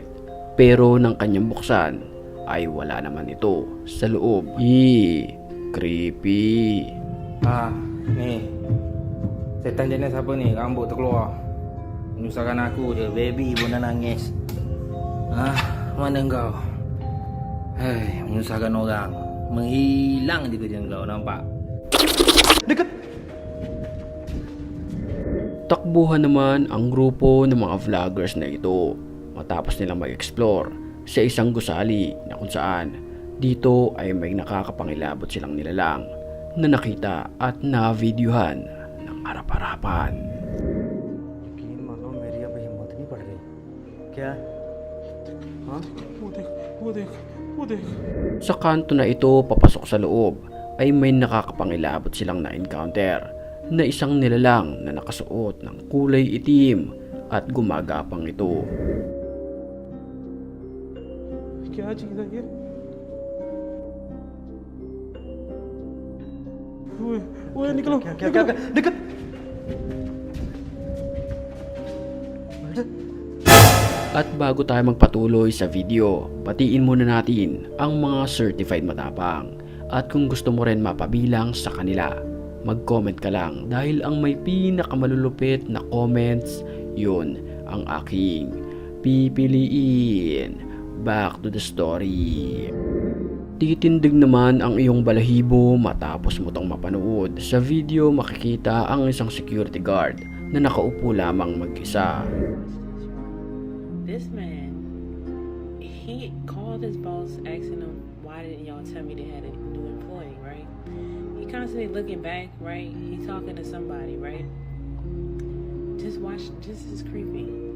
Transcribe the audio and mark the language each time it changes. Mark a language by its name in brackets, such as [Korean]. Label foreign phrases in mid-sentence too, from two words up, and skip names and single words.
[Filipino] Pero nang kanyang buksan ay wala naman ito sa loob. Creepy. [Malay] Ni setan jenis apa ni? Rambut terkeluar. Menyusahkan aku je. Baby pun dah nangis. Mana kau? Hei, menyusahkan orang. Menghilang je kerja kau, nampak? Dekat. [Filipino] Takbuhan naman ang grupo ng mga vloggers na ito matapos nilang mag-explore sa isang gusali na kung saan dito ay may nakakapangilabot silang nilalang na nakita at na-videohan ng harap-harapan. [Hindi] यकीन मानो मेरी अब हिम्मत नहीं पड़ रही क्या हाँ वो देख [Filipino] Sa kanto na ito papasok sa loob ay may nakakapangilabot silang na-encounter na isang nilalang na nakasuot ng kulay itim at gumagapang ito. [Hindi] क्या चीज है ये वो निकलो क्या देख [Filipino] At bago tayo magpatuloy sa video, batiin muna natin ang mga certified matapang. At kung gusto mo rin mapabilang sa kanila, mag-comment ka lang dahil ang may pinakamalulupit na comments, yun ang aking pipiliin. [English] Back to the story. [Filipino] Titindig naman ang iyong balahibo matapos mo tong mapanood. Sa video makikita ang isang security guard na nakaupo lamang mag-isa. [English] This man, he called his boss asking him, why didn't y'all tell me they had a new employee, right? He constantly looking back, right? He talking to somebody, right? Just watch, this is creepy.